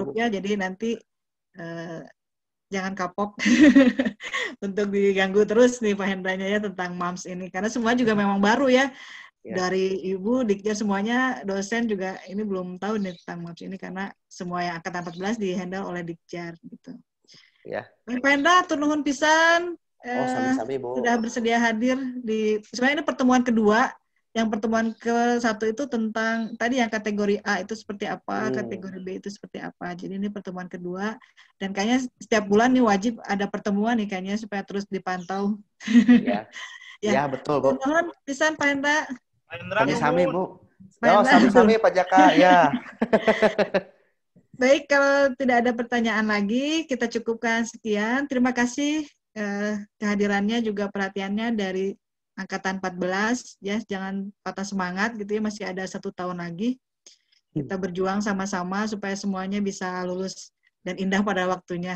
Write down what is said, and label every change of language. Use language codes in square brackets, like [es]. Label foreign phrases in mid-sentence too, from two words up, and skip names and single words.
[id] grupnya, jadi nanti jangan kapok untuk diganggu terus nih Pak Hendranya ya tentang MAMS ini, karena semua juga memang baru ya. Dari Ibu, Dikja, semuanya dosen juga ini belum tahu nih tentang MAMS ini, karena semua yang angkatan 14 di-handle oleh Dikjar gitu. Ya. [su] Pak Hendra, tur nuhun pisan. Sami-sami Bu. [id] Sudah bersedia hadir di, sebenarnya ini pertemuan kedua. Yang pertemuan ke-1 itu tentang tadi yang kategori A itu seperti apa, kategori B itu seperti apa. Jadi ini pertemuan kedua, dan kayaknya setiap bulan nih wajib ada pertemuan nih kayaknya supaya terus dipantau. Ya. Ya, betul Bu. [su] Nuhun pisan Pak Hendra. Sami-sami Bu. Sami-sami Pak Jaka ya. [id] Baik, kalau tidak ada pertanyaan lagi, kita cukupkan sekian. Terima kasih kehadirannya juga perhatiannya dari angkatan 14. Ya, jangan patah semangat gitu ya, masih ada 1 tahun lagi. Kita berjuang sama-sama supaya semuanya bisa lulus dan indah pada waktunya.